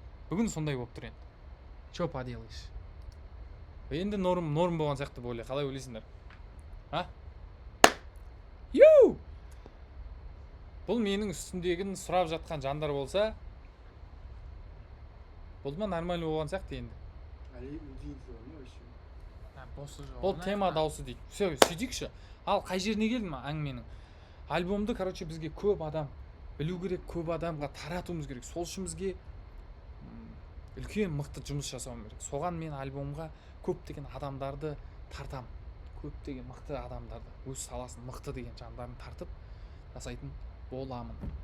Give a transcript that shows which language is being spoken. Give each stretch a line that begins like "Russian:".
Kazakh: Бүгін сондай болып тұр енді.
Russian: Чё поделаешь?
Kazakh: Енді норм болған сияқты деп ойлай. Қалай ойлайсыңдар? А? Ю! Бұл менің үстімдегін сұрап жатқан жандар болса, бұл ма нормально болған сияқты енді.
Russian: Али удивительно, ну вообще.
Kazakh: Боссы жоқ. Бұл тема дауысы дейді. Все, сөйтейікші. Ал қай жеріне келдім әңгіменің? Альбомды, короче, бізге көп адам білу керек, көп адамға таратуымыз керек. Сол үшін бізге үлкен мықты жұмыс жасауым керек. Соған мен альбомға көптеген адамдарды тартам. Көптеген мықты адамдарды, өз саласын мықты деген жандарын тартып жасайтын боламын.